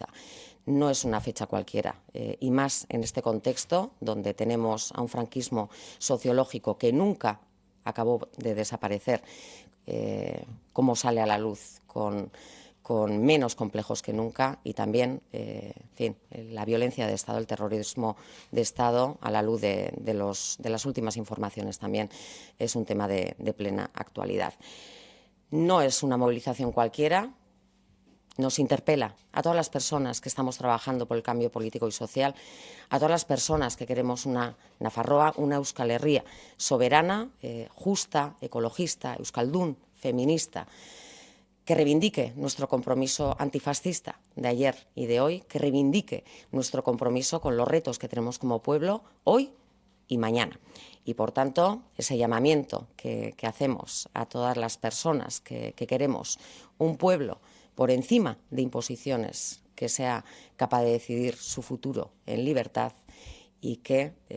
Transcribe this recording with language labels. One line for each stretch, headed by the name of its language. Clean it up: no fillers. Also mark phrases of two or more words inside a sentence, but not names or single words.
Spanish: No es una fecha cualquiera, y más en este contexto donde tenemos a un franquismo sociológico que nunca acabó de desaparecer, cómo sale a la luz con menos complejos que nunca, y también, en fin, la violencia de Estado, el terrorismo de Estado, a la luz de las últimas informaciones también, es un tema de plena actualidad. No es una movilización cualquiera. Nos interpela a todas las personas que estamos trabajando por el cambio político y social, a todas las personas que queremos una Nafarroa, una Euskal Herria soberana, justa, ecologista, euskaldun, feminista, que reivindique nuestro compromiso antifascista de ayer y de hoy, que reivindique nuestro compromiso con los retos que tenemos como pueblo hoy y mañana. Y, por tanto, ese llamamiento que hacemos a todas las personas que queremos un pueblo por encima de imposiciones, que sea capaz de decidir su futuro en libertad, y que